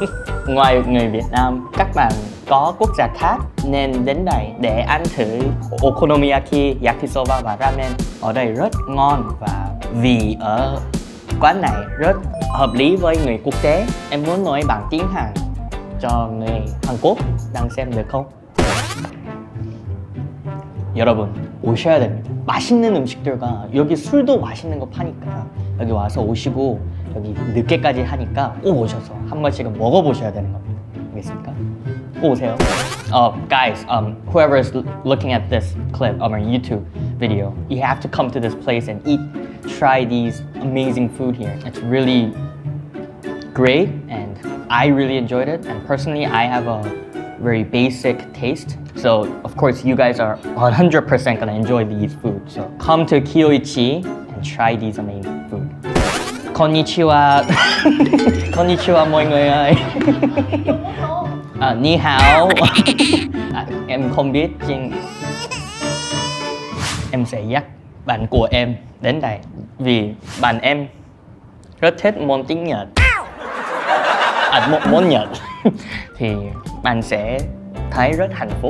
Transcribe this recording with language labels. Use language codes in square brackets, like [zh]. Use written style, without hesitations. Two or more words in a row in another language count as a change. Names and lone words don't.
[vi] Ngoài người Việt Nam, các bạn có quốc gia khác nên đến đây để ăn thử okonomiyaki, yakisoba và ramen. Ở đây rất ngon và vị ở quán này rất hợp lý với người quốc tế. Em muốn nói bằng tiếng Hàn cho người Hàn Quốc đang xem được không? [ko] 여러분 오셔야 됩니다. 맛있는 음식들과 여기 술도 맛있는 거 파니까 여기 와서 오시고 여기 늦게까지 하니까 꼭 오셔서 한 번씩은 먹어보셔야 되는 겁니다. 알겠습니까? 오세요. [en] Guys, whoever is looking at this clip on our YouTube video, you have to come to this place and try these amazing food here. It's really great and I really enjoyed it, and personally I have a very basic taste, so of course you guys are 100% gonna enjoy these foods. So come to Kyoichi and try these amazing food. [ja] こんにちは。こんにちは [vi] mọi người ơi. [zh] 你好. [vi] Em không biết nhưng em sẽ dắt bạn của em đến đây vì bạn em rất thích món tiếng Nhật. Món Nhật thì bạn sẽ thấy rất hạnh phúc.